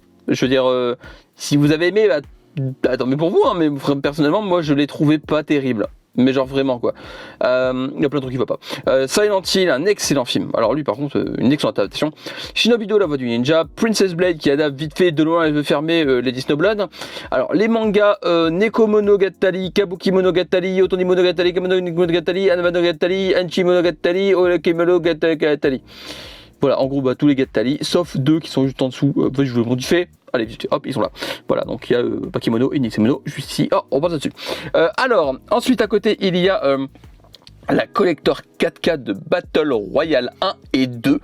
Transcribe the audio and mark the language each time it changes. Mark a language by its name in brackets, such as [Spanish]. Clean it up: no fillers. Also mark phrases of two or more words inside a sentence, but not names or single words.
[French] Je veux dire, si vous avez aimé, attends, mais pour vous, hein, mais personnellement, moi, je l'ai trouvé pas terrible. Mais genre vraiment quoi. Il y a plein de trucs qui ne vont pas. Silent Hill, un excellent film. Alors lui par contre, une excellente adaptation. Shinobi-Do, la voix du ninja. Princess Blade qui adapte vite fait de loin et veut fermer Lady Snowblood. Alors les mangas Neko Monogatari, Kabuki Monogatari, Otoni Monogatari, Kamono Monogatari, Anama Monogatari, Anchi Monogatari, Oke Monogatari. Voilà, en gros tous les Gatari, sauf deux qui sont juste en dessous. Je vous le modifie. Allez, hop, ils sont là. Voilà, donc il y a Bakemono et Nixemono juste ici. Oh, on passe là-dessus. Alors, ensuite à côté, il y a la Collector 4K de Battle Royale 1 et 2.